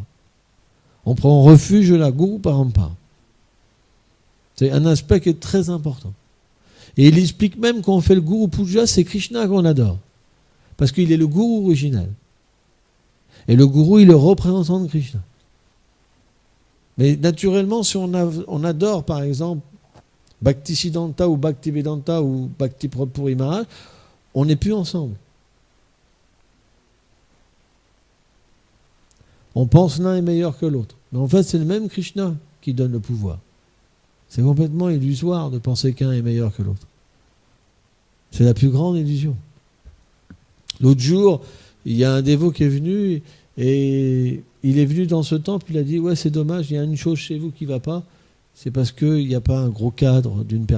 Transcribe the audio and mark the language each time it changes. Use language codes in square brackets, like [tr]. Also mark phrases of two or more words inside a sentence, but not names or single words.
[fr] On prend refuge de la Guru Parampara. C'est un aspect qui est très important. Et il explique même qu'on fait le Guru Puja, c'est Krishna qu'on adore. Parce qu'il est le Guru original. Et le Guru, il est le représentant de Krishna. Mais naturellement, si on adore, par exemple, Bhakti Siddhanta ou Bhakti Vedanta ou Bhakti Puri Maharaj, on n'est plus ensemble. On pense l'un est meilleur que l'autre. Mais en fait, c'est le même Krishna qui donne le pouvoir. C'est complètement illusoire de penser qu'un est meilleur que l'autre. C'est la plus grande illusion. L'autre jour, il y a un dévot qui est venu et il est venu dans ce temple, il a dit « Ouais, c'est dommage, il y a une chose chez vous qui ne va pas, c'est parce qu'il n'y a pas un gros cadre d'une personne.